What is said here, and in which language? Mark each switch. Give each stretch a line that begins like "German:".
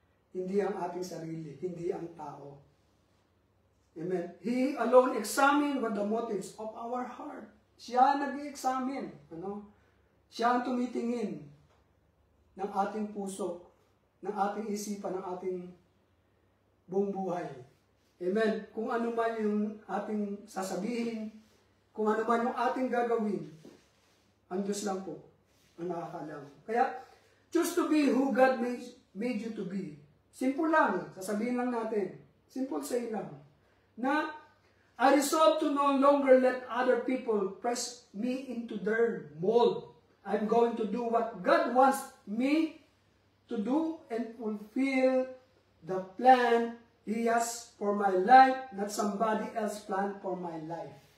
Filipino: Hindi ang ating sarili, hindi ang tao. Amen.
English: He alone examine what the motives of our heart.
Filipino: Siya nag-i-examine. Ano? Siya ang tumitingin ng ating puso, ng ating isipan, ng ating buong buhay. Amen. Kung ano man yung ating sasabihin, kung ano man yung ating gagawin, ang Diyos lang po ang nakakaalam. Kaya,
English: choose to be who God made you to be.
Filipino: Simple lang. Sasabihin lang natin. Simple say lang.
English: Na, I resolve to no longer let other people press me into their mold. I'm going to do what God wants me to do and fulfill the plan He has for my life, not somebody else's plan for my life.